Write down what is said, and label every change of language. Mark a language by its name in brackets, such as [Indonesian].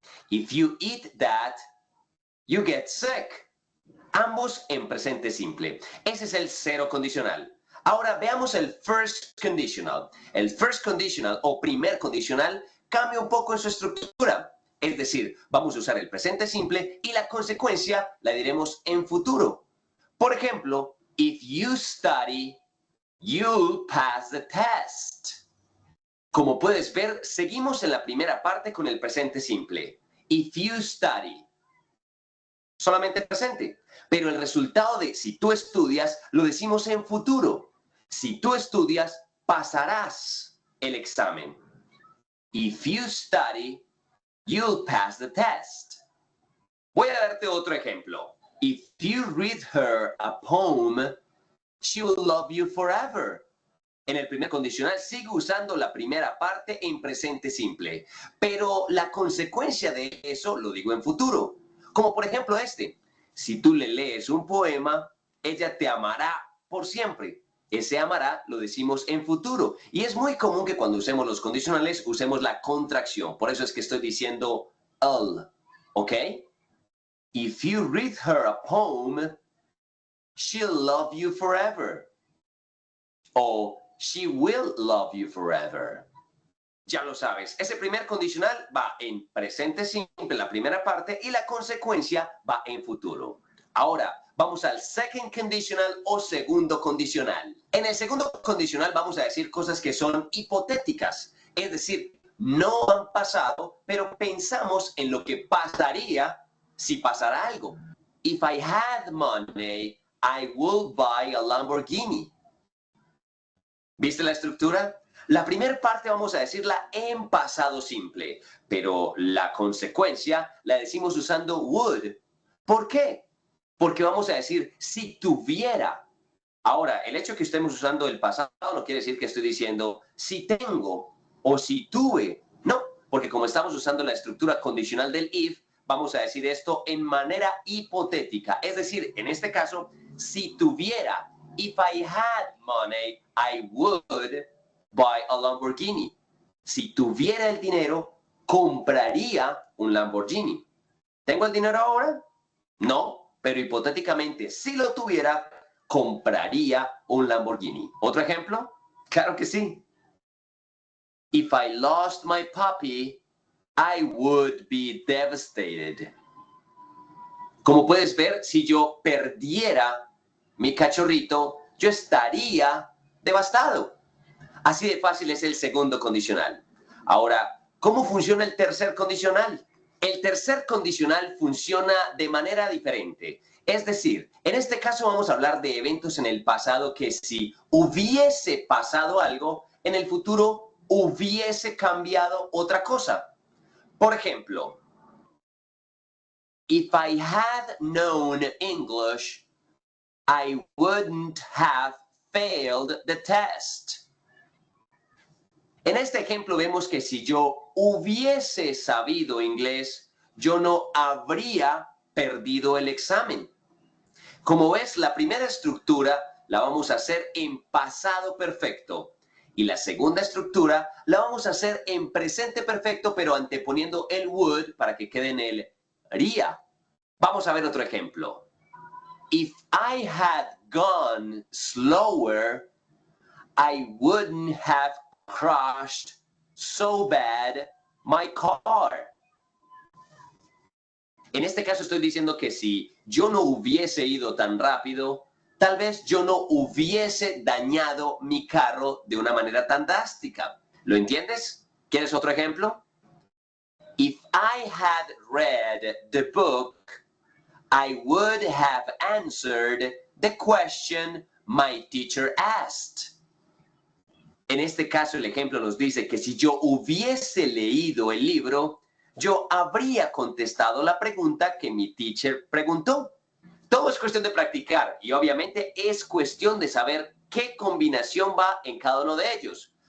[English] If you eat that, you get sick. [Spanish] Ambos en presente simple. Ese es el cero condicional. Ahora veamos el first conditional. El first conditional o primer condicional cambia un poco en su estructura. Es decir, vamos a usar el presente simple y la consecuencia la diremos en futuro. Por ejemplo, [English] if you study, you'll pass the test. [Spanish] Como puedes ver, seguimos en la primera parte con el presente simple. [English] If you study. [Spanish] Solamente presente. Pero el resultado de si tú estudias lo decimos en futuro. Si tú estudias, pasarás el examen. [English] If you study, you'll pass the test. [Spanish] Voy a darte otro ejemplo. [English] If you read her a poem, she will love you forever. [Spanish] En el primer condicional sigo usando la primera parte en presente simple, pero la consecuencia de eso lo digo en futuro. Como por ejemplo este: si tú le lees un poema, ella te amará por siempre. Ese amará lo decimos en futuro. Y es muy común que cuando usemos los condicionales usemos la contracción. Por eso es que estoy diciendo "ll", ¿ok? [English] If you read her a poem, she'll love you forever. O she will love you forever. [Spanish] Ya lo sabes, ese primer condicional va en presente simple, la primera parte, y la consecuencia va en futuro. Ahora, vamos al second conditional o segundo condicional. En el segundo condicional vamos a decir cosas que son hipotéticas, es decir, no han pasado, pero pensamos en lo que pasaría si pasara algo. [English] If I had money, I would buy a Lamborghini. [Spanish] ¿Viste la estructura? La primera parte vamos a decirla en pasado simple, pero la consecuencia la decimos usando would. ¿Por qué? Porque vamos a decir si tuviera. Ahora, el hecho de que estemos usando el pasado no quiere decir que estoy diciendo si tengo o si tuve. No, porque como estamos usando la estructura condicional del if, vamos a decir esto en manera hipotética. Es decir, en este caso, si tuviera. [English] If I had money, I would buy a Lamborghini. [Spanish] Si tuviera el dinero, compraría un Lamborghini. ¿Tengo el dinero ahora? No, pero hipotéticamente, si lo tuviera, compraría un Lamborghini. ¿Otro ejemplo? Claro que sí. [English] If I lost my puppy, I would be devastated. [Spanish] Como puedes ver, si yo perdiera mi cachorrito, yo estaría devastado. Así de fácil es el segundo condicional. Ahora, ¿cómo funciona el tercer condicional? El tercer condicional funciona de manera diferente. Es decir, en este caso vamos a hablar de eventos en el pasado que si hubiese pasado algo, en el futuro hubiese cambiado otra cosa. Por ejemplo, [English] if I had known English, I wouldn't have failed the test. [Spanish] En este ejemplo vemos que si yo hubiese sabido inglés, yo no habría perdido el examen. Como ves, la primera estructura la vamos a hacer en pasado perfecto y la segunda estructura la vamos a hacer en presente perfecto, pero anteponiendo el would para que quede en el haría. Vamos a ver otro ejemplo. [English] If I had gone slower, I wouldn't have crashed so bad my car. [Spanish] En este caso estoy diciendo que si yo no hubiese ido tan rápido, tal vez yo no hubiese dañado mi carro de una manera tan drástica. ¿Lo entiendes? ¿Quieres otro ejemplo? [English] If I had read the book, I would have answered the question my teacher asked. [Spanish] En este caso, el ejemplo nos dice que si yo hubiese leído el libro, yo habría contestado la pregunta que mi teacher preguntó. Todo es cuestión de practicar y obviamente es cuestión de saber qué combinación va en cada uno de ellos.